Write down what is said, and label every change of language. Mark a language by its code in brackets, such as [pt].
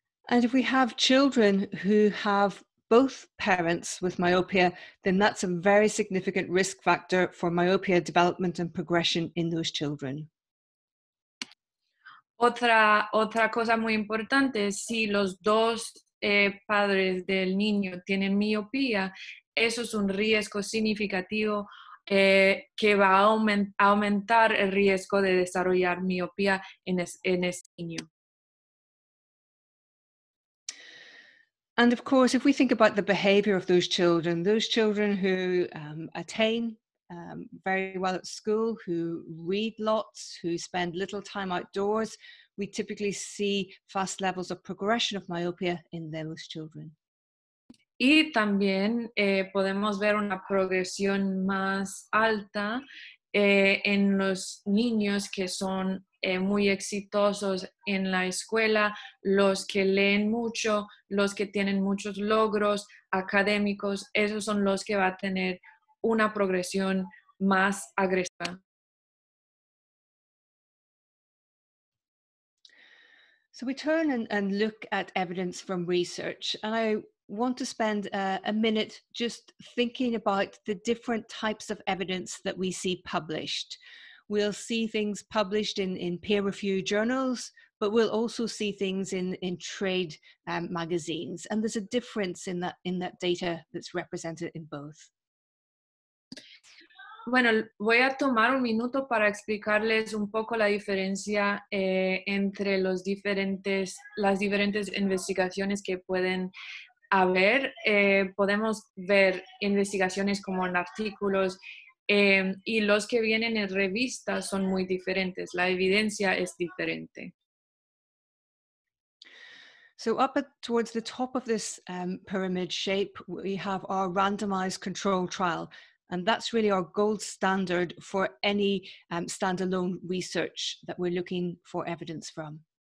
[en] And if we have children who have both parents with myopia, then that's a very significant risk factor for myopia development and progression in those children. [es] Otra cosa muy importante es si los dos padres del niño tienen miopía, eso es un riesgo significativo que va a aumentar el riesgo de desarrollar miopía en este niño. [en] And of course, if we think about the behavior of those children who attain very well at school, who read lots, who spend little time outdoors, we typically see fast levels of progression of myopia in those children. [es] Y también podemos ver una progresión más alta en los niños que son muy exitosos en la escuela, los que leen mucho, los que tienen muchos logros académicos, esos son los que va a tener una progresión más agresiva. [en] So we turn and look at evidence from research, and I want to spend a minute just thinking about the different types of evidence that we see published. We'll see things published in peer-reviewed journals, but we'll also see things in trade magazines, and there's a difference in that data that's represented in both. [es] Bueno, voy a tomar un minuto para explicarles un poco la diferencia entre las diferentes investigaciones que pueden haber. Podemos ver investigaciones como en artículos y los que vienen en revistas son muy diferentes. La evidencia es diferente. [en] So up towards the top of this pyramid shape, we have our randomized control trial. And that's really our gold standard for any standalone research that we're looking for evidence from.